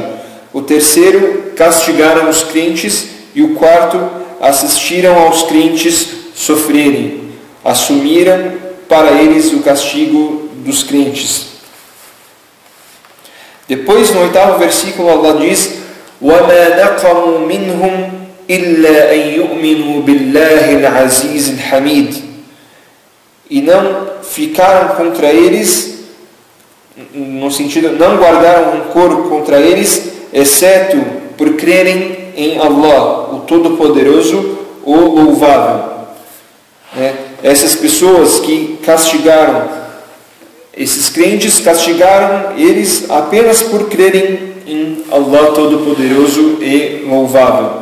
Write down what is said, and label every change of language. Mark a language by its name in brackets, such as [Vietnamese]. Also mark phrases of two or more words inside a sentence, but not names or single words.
[Portuguese] O terceiro, castigaram os crentes. E o quarto, assistiram aos crentes sofrerem. Assumiram para eles o castigo dos crentes. Depois, no 8º versículo, Allah diz: [Arabic] وَمَا نَقَمُوا مِنْهُمْ إِلَّا أَنْ يُؤْمِنُوا بِاللَّهِ الْعَزِيزِ الْحَمِيدِ, [Portuguese] e não ficaram contra eles, no sentido, não guardaram rancor contra eles, exceto por crerem em Allah, o Todo-Poderoso, o Louvável. Essas pessoas que castigaram esses crentes, castigaram eles apenas por crerem em Allah Todo-Poderoso e Louvável.